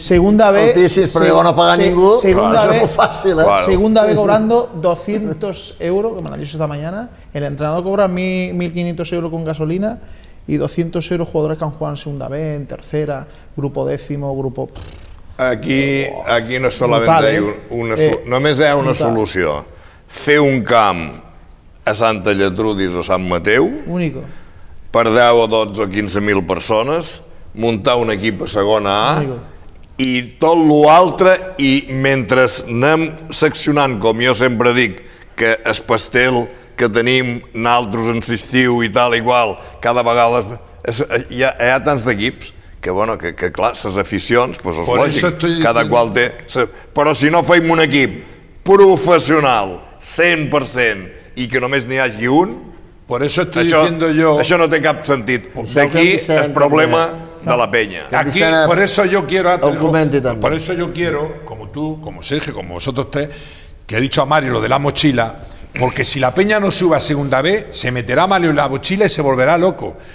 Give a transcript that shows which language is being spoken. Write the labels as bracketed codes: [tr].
[es] Segunda B. Pero sí, no paga ninguno. Segunda B. Fácil, ¿eh? Claro. Segunda B cobrando 200 euros, que me lo han dicho esta mañana. El entrenador cobra 1.500 euros con gasolina y 200 euros jugadores que han jugado en segunda B, en tercera, grupo décimo, grupo. [ca] Aquí [es] no solamente brutal, [ca] només hi ha una brutal solució. Fer un camp a Santa Lletrudis o Sant Mateu, [es] único, [ca] per 10 o 12 o 15.000 persones, muntar un equip a segona A, único, i tot l'altre, i mentre anem seccionant, com jo sempre dic, que el pastel que tenim naltros en l'estiu i tal i qual, cada vegada hi ha tants d'equips, que bueno, que clar, les aficions, pues és lògic, cada qual té... Però si no feim un equip professional, 100%, i que només n'hi hagi un... [es] Por eso estoy diciendo yo... [ca] Això no té cap sentit. D'aquí el problema de la penya. [es] Aquí, por eso yo quiero... Por eso yo quiero, como tú, como Sergio, como vosotros tres, que he dicho a Mario lo de la mochila, porque si la peña no sube a segunda B, se meterá Mario en la mochila y se volverá loco.